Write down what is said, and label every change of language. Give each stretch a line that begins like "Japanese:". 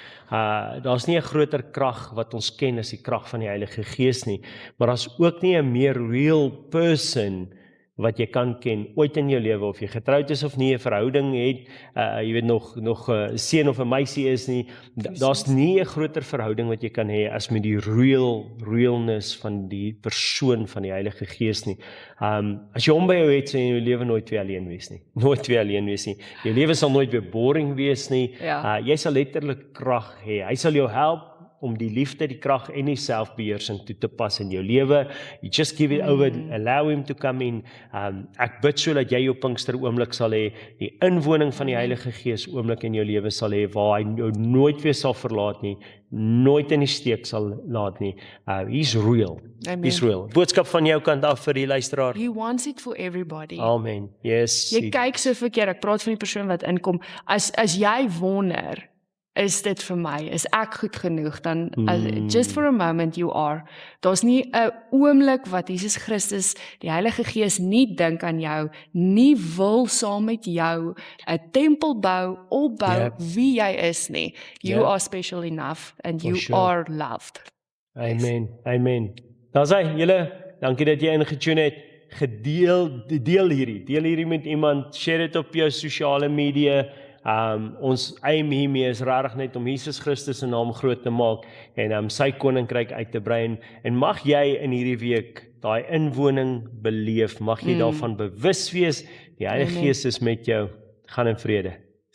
Afrikaans: Daar's nie 'n groter krag wat ons ken as die krag van die Heilige Gees nie, maar daar's ook nie 'n meer real person wat jy kan ken ooit in jou lewe, of jy getroud is of nie, 'n verhouding het, jy weet nog 'n seun of 'n meisie is nie, daar's nie 'n groter verhouding wat jy kan hê as met die realness van die persoon van die Heilige Gees nie. As jy hom by jou het, sal jy in jou lewe nooit weer alleen wees nie. Nooit weer alleen wees nie. Jou lewe sal nooit weer boring wees nie. Ja. Jy sal letterlik krag hê. Hy sal jou help om die liefde, die krag en die selfbeheersing toe te pas in jou lewe.
English: You just give it over, allow him to come in.
Afrikaans: Ek bid so dat jy jou Pinkster oomblik sal hê, die inwoning van die Heilige Gees oomblik in jou lewe sal hê, waar hy jou nooit weer sal verlaat nie, nooit in die steek sal laat nie.
English: He's real. Amen. He's real.
Afrikaans: Boodskap van jou kant af vir die luisteraar.
English: He wants it for everybody. Amen. Yes.
Afrikaans: Jy kyk so verkeerd, ek praat van die persoon wat inkom, as jy wonder, is dit vir my, is ek goed genoeg, dan
English: just for a moment you are.
Afrikaans: Daar's nie 'n oomblik wat Jesus Christus, die Heilige Gees nie dink aan jou, nie wil saam met jou 'n tempel bou, opbou wie jy is nie.
English: You are special enough and you are loved.
Afrikaans: Amen. Amen. Daar's hy, julle, dankie dat jy ingetune het. Deel hierdie met iemand, share dit op jou sosiale media. Ons aim hiermee is regtig net om Jesus Christus se naam groot te maak en sy koninkryk uit te brei en mag jy in hierdie week daai inwoning beleef, mag jy daarvan bewus wees, die Heilige Gees is met jou, gaan in vrede.